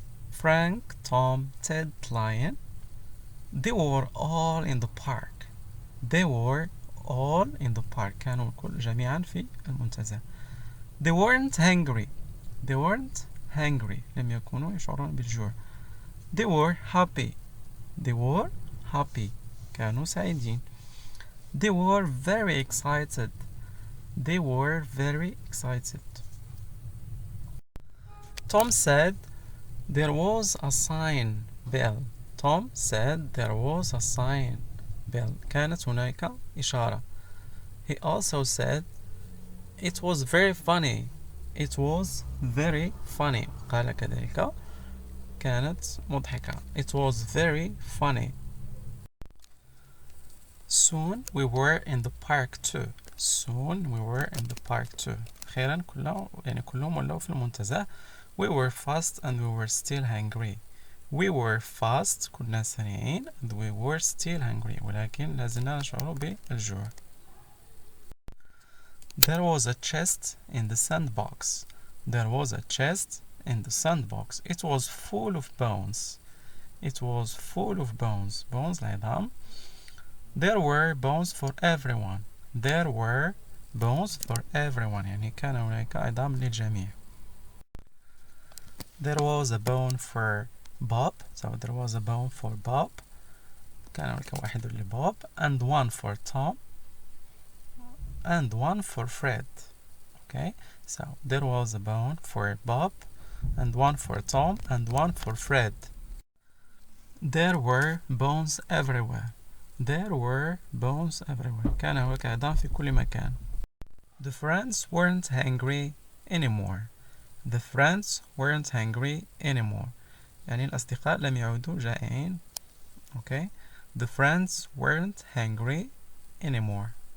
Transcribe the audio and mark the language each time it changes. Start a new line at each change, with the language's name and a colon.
English: Frank, Tom, Ted, Lion, they were all in the park. They were all in the park.
Arabic: كانوا الكل جميعا في المنتزه.
English: They weren't hungry. They weren't hungry.
Arabic: لم يكونوا يشعرون بالجوع.
English: They were happy. They were happy.
Arabic: كانوا سعيدين.
English: They were very excited. They were very excited. Tom said there was a sign, Bill. Tom said there was a sign, Bill.
Arabic: كانت هناك إشارة.
English: He also said it was very funny. It was very funny.
Arabic: قال كذلك كانت مضحكة.
English: It was very funny. Soon we were in the park too. Soon we were in the park too.
Arabic: أخيرا كلهم ولوا في المنتزه.
English: We were fast and we were still hungry. We were fast
Arabic: كنا سريعين
English: and we were still hungry
Arabic: ولكن لازلنا نشعر بالجوع.
English: There was a chest in the sandbox. There was a chest in the sandbox. It was full of bones. It was full of bones. Bones
Arabic: العظام.
English: There were bones for everyone. There were bones for everyone.
Arabic: يعني كان هناك عظام للجميع.
English: There was a bone for Bob. So there was a bone for Bob.
Arabic: كان هناك واحد لبوب.
English: And one for Tom. And one for Fred. Okay. So there was a bone for Bob. And one for Tom. And one for Fred. There were bones everywhere. There were bones everywhere.
Arabic: كان هناك عظام في كل مكان.
English: The friends weren't hungry anymore. The friends weren't hungry anymore.
Arabic: يعني الأصدقاء لم يعودوا جائعين.
English: Okay. The friends weren't hungry anymore.